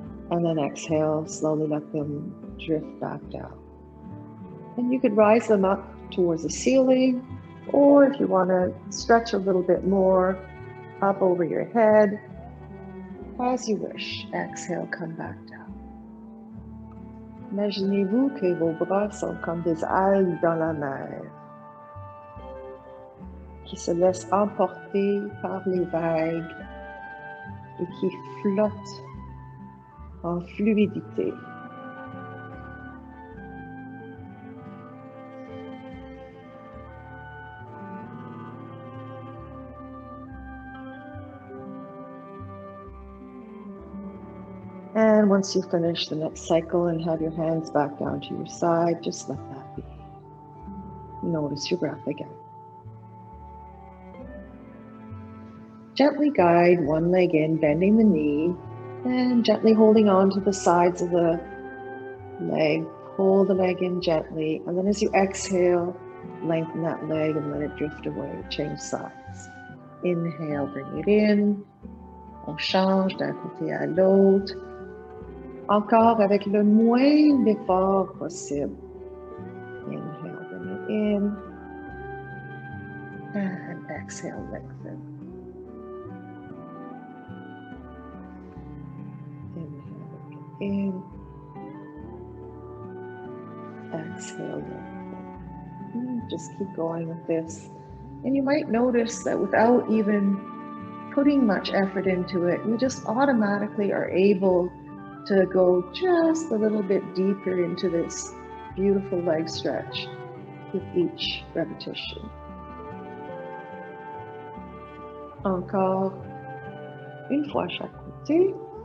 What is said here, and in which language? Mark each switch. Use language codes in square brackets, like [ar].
[en] And then exhale, slowly let them drift back down. And you could rise them up towards the ceiling, or if you want to stretch a little bit more, up over your head, as you wish. Exhale, come back down. [fr] Imaginez-vous que vos bras sont comme des algues dans la mer, qui se laissent emporter par les vagues et qui flottent en fluidité. [en] And once you finish the next cycle and have your hands back down to your side, just let that be. Notice your breath again. Gently guide one leg in, bending the knee, and gently holding on to the sides of the leg. Pull the leg in gently, and then as you exhale, lengthen that leg and let it drift away. Change sides. Inhale, bring it in. [fr] On change d'un côté à l'autre. Encore avec le moins d'effort possible. [en] Inhale, bring it in. And exhale, lengthen. Inhale, bring it in. Exhale, lengthen. Just keep going with this. And you might notice that without even putting much effort into it, you just automatically are able to go just a little bit deeper into this beautiful leg stretch with each repetition. [fr] Encore une fois chaque côté.